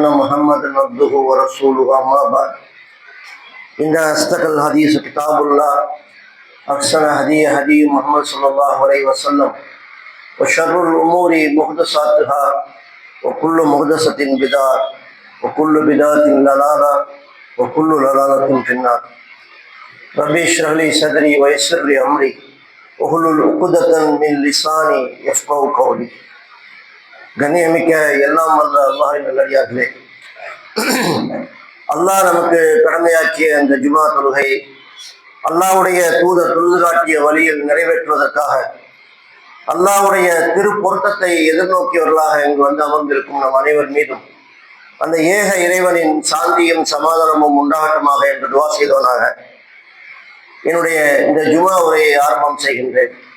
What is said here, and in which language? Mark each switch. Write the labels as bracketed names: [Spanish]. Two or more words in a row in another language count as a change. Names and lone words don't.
[Arabic] محمدا عبده ورسوله أما بعد إن أصدق الحديث كتاب الله أحسن هدي محمد صلى الله عليه وسلم وشر الأمور محدثاتها وكل محدثة بدعة وكل بدعة ضلالة وكل ضلالة في النار ربي اشرح لي صدري ويسر لي أمري واحلل عقدة من لساني يفقهوا قولي. [Tamil] கண்ணியமிக்க எல்லாம் வல்ல அல்லாஹ்வின் நல்லடியார்களே, அல்லாஹ் நமக்கு கடமையாக்கிய அந்த ஜுமா தொழுகை அல்லாஹ்வுடைய தூதர் தொழுது காட்டிய வழியில் நிறைவேற்றுவதற்காக அல்லாஹ்வுடைய திரு பொருத்தத்தை எதிர்நோக்கியவர்களாக இங்கு வந்து அமர்ந்திருக்கும் நம் அனைவர் மீதும் அந்த ஏக இறைவனின் சாந்தியும் சமாதானமும் உண்டாகட்டுமாக என்று துவா செய்தவனாக என்னுடைய இந்த ஜுமா உரையை ஆரம்பம் செய்கின்றேன்.